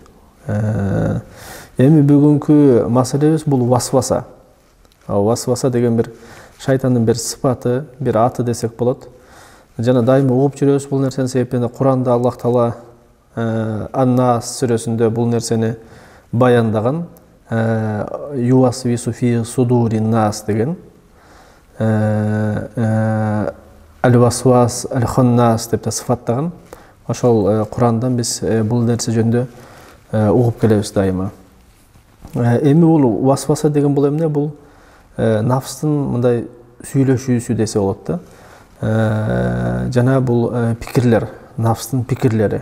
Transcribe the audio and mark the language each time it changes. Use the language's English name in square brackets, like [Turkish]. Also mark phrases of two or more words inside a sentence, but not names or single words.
[Kyrgyz] Эми бүгүнкү маселебиз бул васваса. Васваса деген бир шайтандын бир сыпаты, бир аты десек болот. Жана дайыма угуп жүрөбүз бул нерсени, себептен Куранда Аллах Таала Ан-Нас сүрөсүндө бул нерсени баяндаган. [Arabic] يوسوس في صدور الناس деген. [Kyrgyz] Аль-васвас, аль-ханнас деп та сыфаттаган. Ошол Курандан биз бул нерсе жөнүндө угуп келебиз дайыма. Эми бул васваса деген бул эмне? Бул нафстын мындай сүйлөшүүсү десе болот да. Жана бул пикирлер, нафстын пикирлери.